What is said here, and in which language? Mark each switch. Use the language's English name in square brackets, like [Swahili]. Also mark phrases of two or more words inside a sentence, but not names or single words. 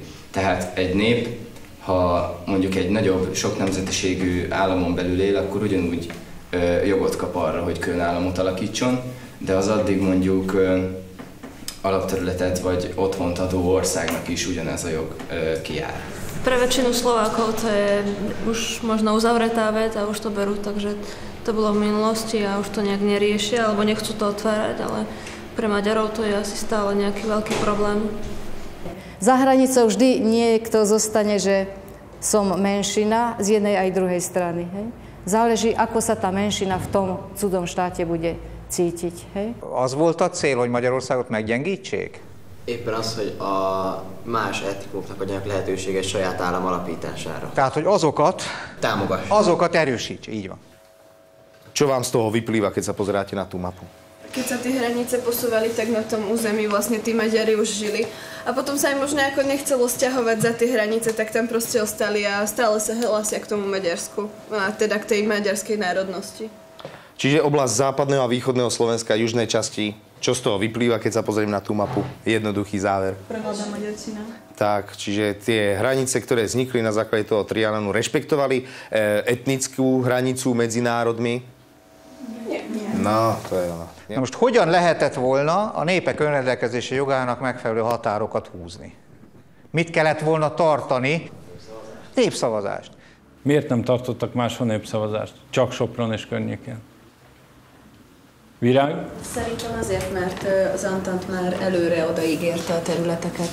[Hungarian] Tehát egy nép, ha mondjuk egy nagyobb, sok nemzetiségű államon belül él, akkor ugyanúgy jogot kap arra, hogy külön államot alakítson, de az addig mondjuk alapterületet vagy otthont adó országnak is ugyanez a jog kijár. [Slovak] Pre väčšinu Slovákov to je už možno uzavretá vec a už to berú, takže to bolo v minulosti a už to nejak neriešia alebo nechcú to otvárať, ale pre Maďarov to je asi stále nejaký veľký problém. Za hranicou vždy niekto zostane, že som menšina z jednej aj druhej strany. Hej? Záleží, ako sa tá menšina v tom cudzom štáte bude cítiť. Hej? [Hungarian] Az volt a cél, hogy Magyarországot meggyengítsék? Éppen az, hogy a más etnikumoknak adjanak lehetőséget saját állam alapítására. Tehát, hogy azokat erősíts, így van. [Slovak] Čo vám z toho vyplýva, keď sa pozeráte na tú mapu? Keď sa tie hranice posúvali, tak na tom území vlastne tí Maďari už žili. A potom sa im možno ako nechcelo sťahovať za tie hranice, tak tam proste ostali a stále sa hlásia k tomu Maďarsku. A teda k tej maďarskej národnosti. Čiže oblasť západného a východného Slovenska, južnej časti, čo z toho vyplýva, keď sa pozriem na tú mapu? Jednoduchý záver. Prevláda maďarčina. Tak, čiže tie hranice, ktoré vznikli na základe toho Trianonu, rešpektovali etnickú hranicu medzi národmi? Nie. No, to je ono. [Hungarian] Na most hogyan lehetett volna a népek önrendelkezési jogának megfelelő határokat húzni? Mit kellett volna tartani? Népszavazást. Miért nem tartottak máshol népszavazást? Csak Sopron és környékén. Virág? Szerintem azért, mert az Antant már előre odaígérte a területeket.